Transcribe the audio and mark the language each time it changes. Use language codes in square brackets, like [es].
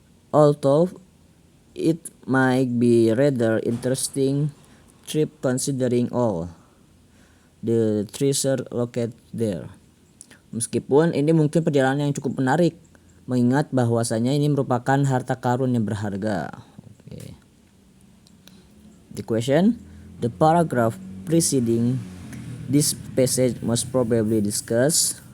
[en] Although it might be rather interesting trip considering all, the treasure located there. [id] Meskipun ini mungkin perjalanan yang cukup menarik, mengingat bahwasanya ini merupakan harta karun yang berharga. [en] Okay. The question, the paragraph preceding this passage most probably discussed.